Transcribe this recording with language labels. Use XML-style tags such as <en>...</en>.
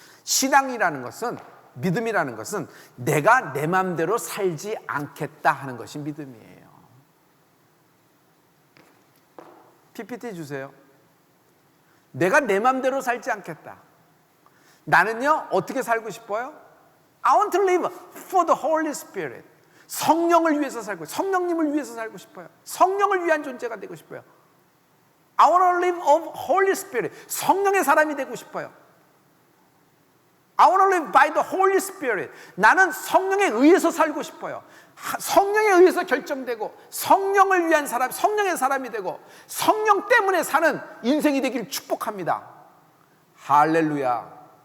<ko>신앙이라는 것은, 믿음이라는 것은 내가 내 마음대로 살지 않겠다 하는 것이 믿음이에요. PPT 주세요. 내가 내 마음대로 살지 않겠다. 나는요, 어떻게 살고 싶어요?</ko> <en>I want to live for the Holy Spirit.</en> <ko>성령을 위해서 살고, 성령님을 위해서 살고 싶어요. 성령을 위한 존재가 되고 싶어요.</ko> <en>I want to live of Holy Spirit.</en> <ko>성령의 사람이 되고 싶어요.</ko> <en>I want to live by the Holy Spirit.</en> <ko>나는 성령에 의해서 살고 싶어요. 성령에 의해서 결정되고 성령을 위한 사람, 성령의 사람이 되고 성령 때문에 사는 인생이 되길 축복합니다. 할렐루야.</ko>